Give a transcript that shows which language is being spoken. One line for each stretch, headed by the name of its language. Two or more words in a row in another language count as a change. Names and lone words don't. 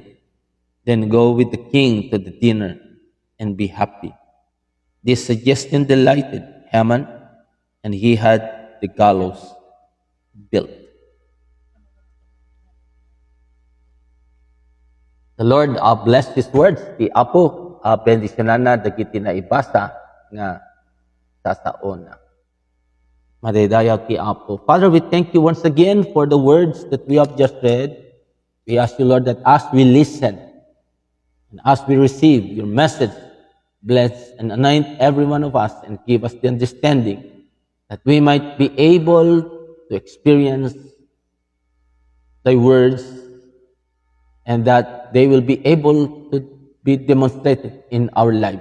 English: Then go with the king to the dinner and be happy. This suggestion delighted Haman, and he had the gallows built. The Lord bless His words.
Iloko: Di apo, bendisyonan na dagiti na ibasa nga sasaon na. Madaydayaw ti apo.
English: Father, we thank you once again for the words that we have just read. We ask you, Lord, that as we listen and as we receive your message, bless and anoint every one of us and give us the understanding that we might be able to experience thy words and that they will be able to be demonstrated in our lives.